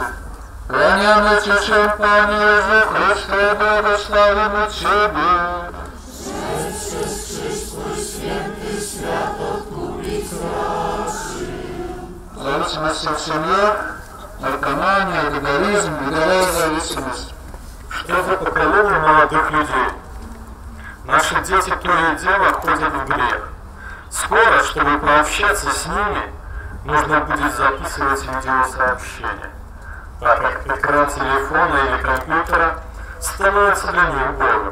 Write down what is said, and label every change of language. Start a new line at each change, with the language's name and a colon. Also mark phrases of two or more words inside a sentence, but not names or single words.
Polish: Kłaniamy Ci się, Panie Jezu Chryste, błogosławimy Ciebie. Przez krzyż Twój święty świat odkupić raczył.
Russian: Зависимость от семьи, наркомания, алкоголизм, игровая зависимость. Что за поколение молодых людей? Наши дети то и дело ходят в грех. Скоро, чтобы пообщаться с ними, нужно будет записывать видеосообщения, так как экран телефона или компьютера становится для них Богом.